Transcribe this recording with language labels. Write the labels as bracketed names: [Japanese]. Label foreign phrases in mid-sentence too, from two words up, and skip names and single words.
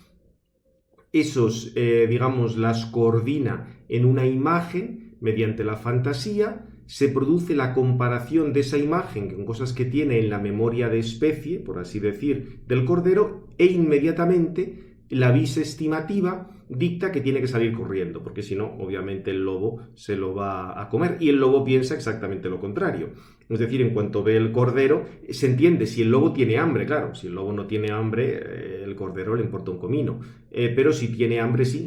[Spanish] Esos, las coordina en una imagen mediante la fantasía. Se produce la comparación de esa imagen con cosas que tiene en la memoria de especie, por así decir, del cordero, e inmediatamente la [Latin] vis estimativa [Spanish] dicta que tiene que salir corriendo, porque si no, obviamente el lobo se lo va a comer, y el lobo piensa exactamente lo contrario. Es decir, en cuanto ve el cordero, se entiende si el lobo tiene hambre, claro, si el lobo no tiene hambre, el cordero le importa un comino, pero si tiene hambre, sí.